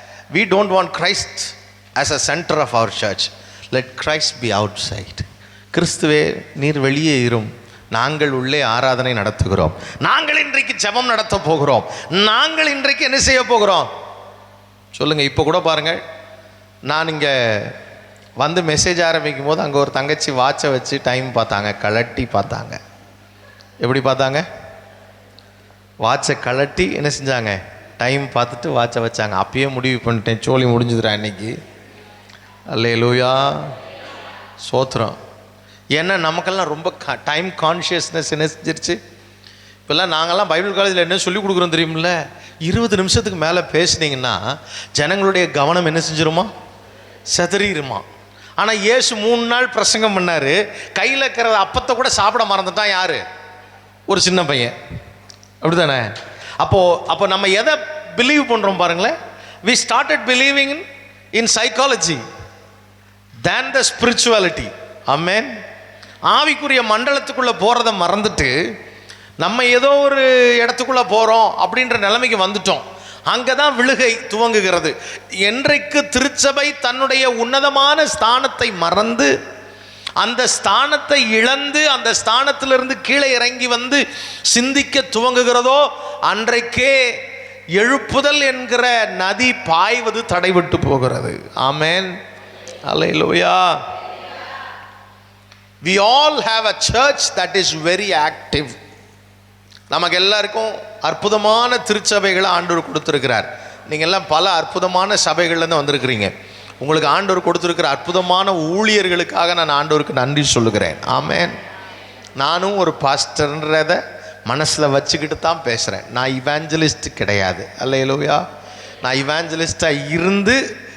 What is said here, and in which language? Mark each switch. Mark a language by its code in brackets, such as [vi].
[en] we don't want Christ as a center of our church, let Christ be outside. [ta] கிறிஸ்துவே நீர் வெளியே இரும், நாங்கள் உள்ளே ஆராதனை நடத்துகிறோம், நாங்கள் இன்றைக்கு ஜெபம் நடத்த போகிறோம், நாங்கள் இன்றைக்கு என்ன செய்ய போகிறோம் சொல்லுங்க. இப்போ கூட பாருங்கள், நான் இங்கே வந்து மெசேஜ் ஆரம்பிக்கும் போது அங்கே ஒரு தங்கச்சி வாட்சை வச்சு டைம் பார்த்தாங்க, கலட்டி பார்த்தாங்க. எப்படி பார்த்தாங்க? வாட்சை கலட்டி என்ன செஞ்சாங்க? டைம் பார்த்துட்டு வாட்சை வச்சாங்க. அப்பயே முடிவு பண்ணிட்டேன், சோழி முடிஞ்சுதுரா இன்னைக்கு. அல்லேலூயா சோத்திரம். ஏன்னா நமக்கெல்லாம் ரொம்ப [en] time consciousness [ta] என்ன செஞ்சிருச்சு. இப்போல்லாம் நாங்கள்லாம் பைபிள் காலேஜில் என்ன சொல்லி கொடுக்குறோம் தெரியுமில்ல, 20 நிமிஷத்துக்கு மேலே பேசுனீங்கன்னா ஜனங்களுடைய கவனம் என்ன செஞ்சிருமா? செதறிடுமா. ஆனால் இயேசு 3 நாள் பிரசங்கம் பண்ணார், கையில் இருக்கிற அப்பத்தை கூட சாப்பிட மறந்துட்டான். யார்? ஒரு சின்ன பையன். அப்படி தானே? அப்போ நம்ம எதை பிலீவ் பண்ணுறோம் பாருங்களேன். [en] we started believing in psychology than the spirituality. [ta] ஆமென். ஆவிக்குரிய மண்டலத்துக்குள்ளே போகிறத மறந்துட்டு நம்ம ஏதோ ஒரு இடத்துக்குள்ளே போகிறோம் அப்படின்ற நிலைமைக்கு வந்துட்டோம். அங்கே தான் விழுகை துவங்குகிறது. என்றைக்கு திருச்சபை தன்னுடைய உன்னதமான ஸ்தானத்தை மறந்து அந்த ஸ்தானத்தை இழந்து அந்த ஸ்தானத்திலிருந்து கீழே இறங்கி வந்து சிந்திக்க துவங்குகிறதோ அன்றைக்கே எழுப்புதல் என்கிற நதி பாய்வது தடைபட்டு போகிறது. ஆமென். அல்லேலூயா. [en] We all have a church that is very active. [ta] நமக்கு எல்லாருக்கும் அற்புதமான திருச்சபைகளை ஆண்டவர் கொடுத்துருக்கிறார். நீங்கள் எல்லாம் பல அற்புதமான சபைகள்லேருந்து வந்திருக்கிறீங்க. உங்களுக்கு ஆண்டவர் கொடுத்துருக்கிற அற்புதமான ஊழியர்களுக்காக நான் ஆண்டவருக்கு நன்றி சொல்லுகிறேன். ஆமென். நானும் ஒரு பாஸ்டர்ன்றதை மனசில் வச்சுக்கிட்டு தான் பேசுகிறேன். நான் இவாஞ்சலிஸ்ட் கிடையாது. அல்லேலூயா. நான் இவாஞ்சலிஸ்டாக இருந்து